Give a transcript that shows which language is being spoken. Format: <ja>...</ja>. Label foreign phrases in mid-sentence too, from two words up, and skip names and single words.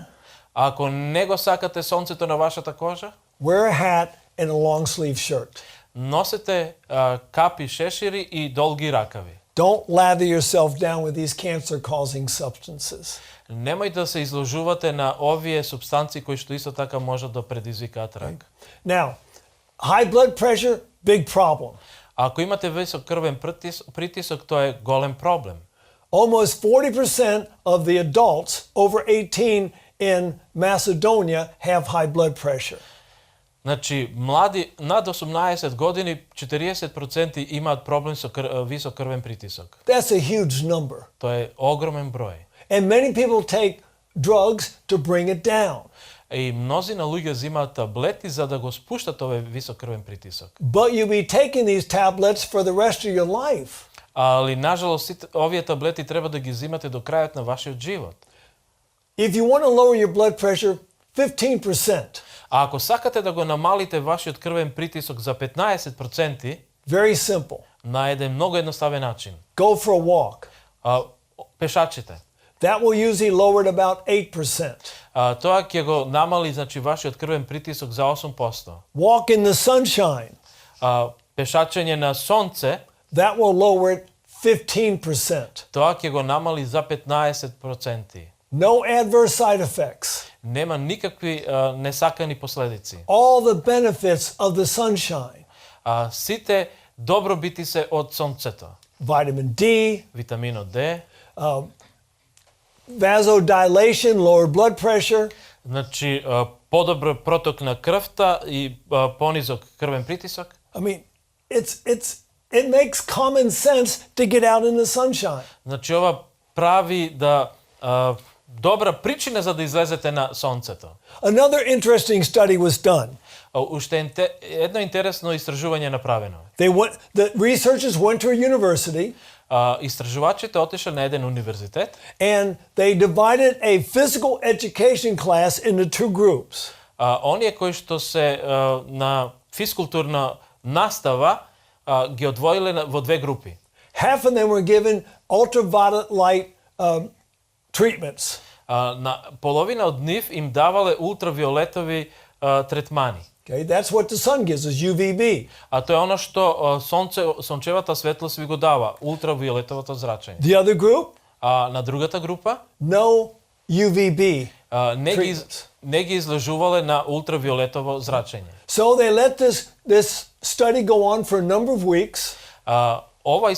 <mk>Ако не го сакате сонцето на вашата кожа,</mk> <en>Wear a hat and a long sleeve shirt.</en> <mk>носете капи, шешири и долги ракави.</mk> <en>Don't lather yourself down with these cancer-causing substances.</en> <mk>Немој да се изложувате на овие супстанции кои што исто така можат да предизвикаат рак.</mk> <en>Now, high blood pressure, big problem.</en> <mk>Ако имате висок крвен притисок, тоа е голем проблем.</mk> <en>Almost 40% of the adults over 18 in Macedonia have high blood pressure.</en> <mk>Значи, млади над 18 години, 40% имаат проблем со висок крвен притисок.</mk> <en>That's a huge number.</en> <mk>Тоа е огромен број.</mk> <en>And many people take drugs to bring it down.</en> <mk>И мнозина луѓе земаат таблети за да го спуштат овој висок крвен притисок.</mk> <en>But you'll be taking these tablets for the rest of your life.</en> <mk>Али, нажалост, овие таблети треба да ги земате до крајот на вашиот живот.</mk> <en>If you want to lower your blood pressure 15%,</en> <mk>А ако сакате да го намалите вашиот крвен притисок за 15%,</mk> <en>very simple.</en> <mk>на еден многу едноставен начин,</mk> <en>Go for a walk.</en> <mk>пешачите.</mk> <en>That will usually lower it about 8%.</en> <mk>Тоа ќе го намали, значи, вашиот крвен притисок за 8%.</mk> <en>Walk in the sunshine.</en> <mk>Пешачење на сонце,</mk> <en>That will lower it 15%.</en> <mk>тоа ќе го намали за 15%.</mk> <en>No adverse side effects.</en> <mk>Нема никакви несакани последици.</mk> <en>All the benefits of the sunshine.</en> <mk>Сите добробити се од сонцето.</mk> <en>Vitamin D,</en> <mk>Витаминот Д,</mk> <en>vasodilation, lower blood pressure,</en> <mk>значи подобро проток на крвта и понизок крвен притисок.</mk> <en>I mean, it makes common sense to get out in the sunshine.</en> <mk>Значи ова прави да добра причина за да излезете на сонцето.</mk> <en>Another interesting study was done.</en> <mk>Уште едно интересно истражување направено.</mk> <en>The researchers went to a university</en> <mk>Истражувачите отишле на еден универзитет</mk> <en>and they divided a physical education class into two groups.</en> <mk>Оние кои што се на физкултурна настава ги одвоиле во две групи.</mk> <en>Half of them were given ultraviolet light treatments.</en> <mk>На половина од нив им давале ултравиолетови третмани.</mk> <en>Okay, that's what the sun gives us, UVB.</en> <mk>Тоа е она што сончевата светлост ви го дава, ултравиолетовото зрачење.</mk> <en>The other group,</en> <mk>На другата група</mk> <en>no UVB.</en> <mk>не ги изложувале на ултравиолетово зрачење.</mk> <en>So they let this study go on for a number of weeks.</en>